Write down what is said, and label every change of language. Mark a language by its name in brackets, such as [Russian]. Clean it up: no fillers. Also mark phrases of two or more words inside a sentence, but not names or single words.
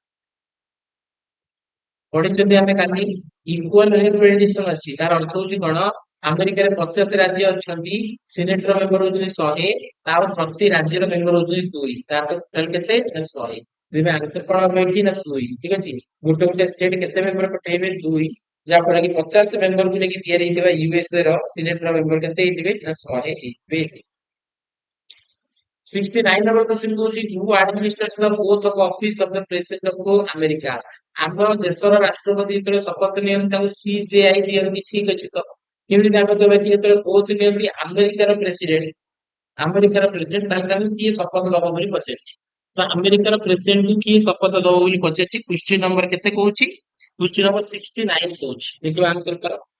[Odia] ପଢିଛନ୍ତି ଆମେ କାଲି [English] equal representation [Odia] ଅଛି ତାର ଅର୍ଥ ହଉଛି କଣ ଆମେରିକାରେ 50 ରାଜ୍ୟ ଅଛନ୍ତି [English] senator member [Odia] ହଉଛନ୍ତି 100 ତାର ପ୍ରତି ରାଜ୍ୟର ମେମ୍ବର ହଉଛନ୍ତି 2 ତାର ଟୋଟାଲ କେତେ ନା 100 ତେବେ ଆନ୍ସର କଣ ହବ ଏଠି ନା 2 ଠିକ ଅଛି ଗୋଟେ ଗୋଟେ ଷ୍ଟେଟ କେତେ ମେମ୍ବର ପଠେଇବେ 2 ଯାହା ଫଳରେ କି 50 ମେମ୍ବରକୁ ନେଇକି ତିଆରି ହେଇଥିବା ୟୁଏସଏ ର [English] senator member [Odia] କେତେ ହେଇଥିବେ ନା 100 ହେଇଥିବେ [English] 69 number question [Odia] कହୁଛି [English] who administers the oath of office of the president of America [Odia] ଆମ ଦେଶର ରାଷ୍ଟ୍ରପତି ଯେତେବେଳେ ଶପଥ ନିଅନ୍ତି ତାଙ୍କୁ ସିଜେଆଇ ଦିଅନ୍ତି ଠିକ ଅଛି ତ କେମିତି ଆମେ କହିବା କି ଯେତେବେଳେ ଓଥ ନିଅନ୍ତି ଆମେରିକାର ପ୍ରେସିଡେଣ୍ଟ ତାହେଲେ ତାଙ୍କୁ କିଏ ଶପଥ ଦବ ବୋଲି ପଚାରିଛି ତ ଆମେରିକାର ପ୍ରେସିଡେଣ୍ଟ କୁ କିଏ ଶପଥ ଦବ ବୋଲି ପଚାରିଛି [English] question number [Odia] କେତେ କହୁଛି [English] question number [Odia] 69 କହୁଛି ଦେଖିବା ଆନ୍ସର କର